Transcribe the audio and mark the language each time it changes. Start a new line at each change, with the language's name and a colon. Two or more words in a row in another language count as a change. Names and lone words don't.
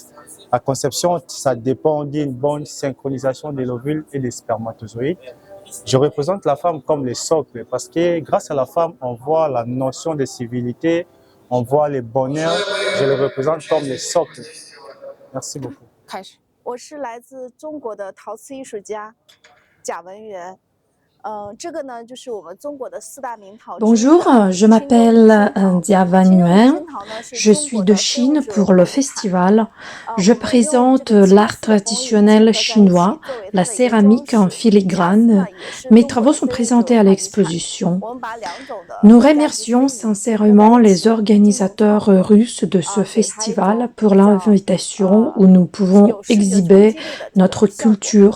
French: La conception, ça dépend d'une bonne synchronisation de l'ovule et des spermatozoïdes. Je représente la femme comme le socle parce que grâce à la femme, on voit la notion de civilité, on voit le bonheur. Je le représente comme le socle. Merci beaucoup.
Chinese: 开始，我是来自中国的陶瓷艺术家贾文媛。这个呢就是我们中国的四大名陶。
French: Bonjour, je m'appelle Dia Van Nguyen. Je suis de Chine pour le festival. Je présente l'art traditionnel chinois, la céramique en filigrane. Mes travaux sont présentés à l'exposition. Nous remercions sincèrement les organisateurs russes de ce festival pour l'invitation où nous pouvons exhiber notre culture.